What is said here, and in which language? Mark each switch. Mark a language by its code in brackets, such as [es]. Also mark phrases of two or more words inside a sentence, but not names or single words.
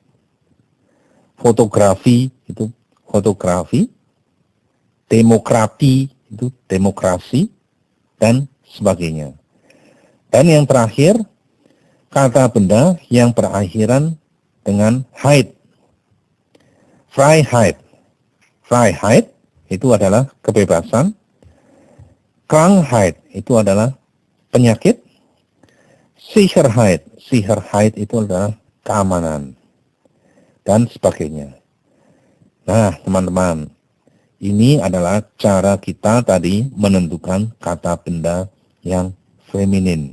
[id] Fotografi itu fotografi. Demokrati itu demokrasi, dan sebagainya. Dan yang terakhir, kata benda yang berakhiran dengan heit. [de] Freiheit. Freiheit [id] itu adalah kebebasan. Krankheit itu adalah penyakit. Sicherheit itu adalah keamanan, dan sebagainya. Nah, teman-teman, ini adalah cara kita tadi menentukan kata benda yang feminin.